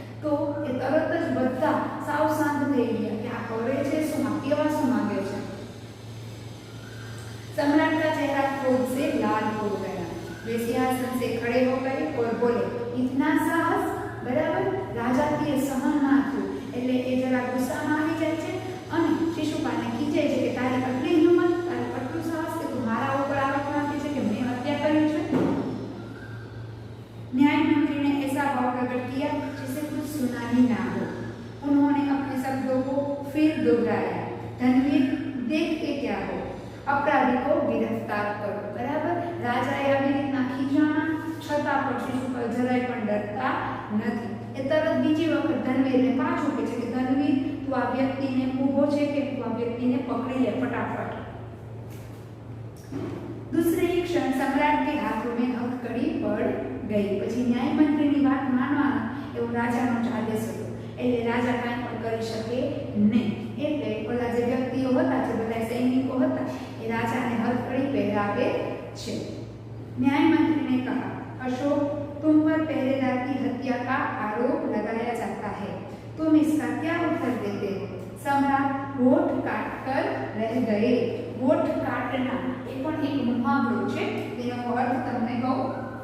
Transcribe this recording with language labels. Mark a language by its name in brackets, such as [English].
[Gujarati] તો એ તરત જ બધા સાવ શાંત થઈ ગયા કે આ કરે છે શું, આ કેવા શું માંગે છે. [Hindi] सम्राट का चेहरा क्रोध से लाल हो गया. वे सिंहासन से खड़े हो गए और बोले, इतना साहस. [Gujarati] बराबर, राजा की सहन ना थયું એટલે એ જરા ગુસ્સામાં આવી જાય છે અને શિશુપાલને ખીજાય છે કે તારી આટલી હિંમત, તારી આટલું સાહસ કે તું મારા ઉપર આરોપ નાખે છે કે મેં હત્યા કરી છે. [Hindi] न्याय मंत्री ने ऐसा भाव प्रकट किया जैसे कुछ सुना ही ना हो. उन्होंने अपने शब्दों को फिर दोहराया, धनवीर देख के क्या हो, अपराधी को गिरफ्तार करो. [Gujarati] बराबर, राजाए આવી રીતના ખીજાણા છતાં પણ શિશુપાલ જરાય પણ ડરતા નથી. એ તરત બીજી વખત ધનવીરને પાછું કહે છે કે ધનવીર તું આ વ્યક્તિને ઊભો છે કે તું આ વ્યક્તિને પકડી લે ફટાફટ. [Hindi] दूसरे ही क्षण सम्राट के हाथों में हथकड़ी पड़ गई. [Gujarati] પછી ન્યાય મંત્રીની વાત માનવાનો એવો રાજાનો જ આદેશ હતો, એટલે રાજા કાંઈ પણ કરી શકે નહીં. એટલે ઓલા જે વ્યક્તિઓ હતા, જે બધા સૈનિકો હતા, એ રાજાને હથકડી પહેરાવે છે. [Hindi] न्याय मंत्री ने कहा, अशोक, तुम पर पहरेदार की हत्या का आरोप लगाया जाता है, तुम इसका क्या उत्तर देते हो? सम्राट होठ काट कर रह गए. होठ काटना [Gujarati] એ પણ એક મુહાવરો છે, તેનો અર્થ તમને કહું.